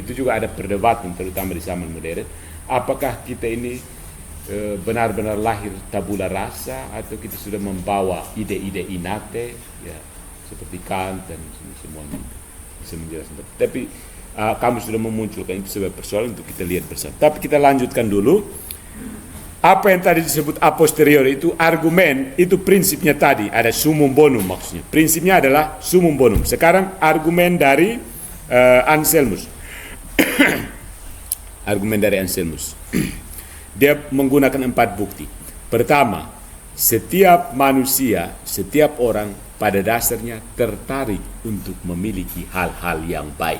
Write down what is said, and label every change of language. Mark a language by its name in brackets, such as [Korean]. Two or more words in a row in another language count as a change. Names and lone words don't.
[Indonesian] Itu juga ada perdebatan terutama di zaman modern, apakah kita ini benar-benar lahir [Latin] tabula rasa [Indonesian] atau kita sudah membawa ide-ide inate, ya, seperti Kant dan semuanya bisa menjelaskan. Tapi kamu sudah memunculkan itu sebagai persoalan untuk kita lihat bersama. Tapi kita lanjutkan dulu. Apa yang tadi disebut [Latin] a posteriori [Indonesian] itu argumen, itu prinsipnya tadi ada [Latin] summum bonum [Indonesian] maksudnya. Prinsipnya adalah [Latin] summum bonum. [Indonesian] Sekarang argumen dari Anselmus. Argumen dari Anselmus. Dia menggunakan 4 bukti. Pertama, setiap manusia, setiap orang pada dasarnya tertarik untuk memiliki hal-hal yang baik.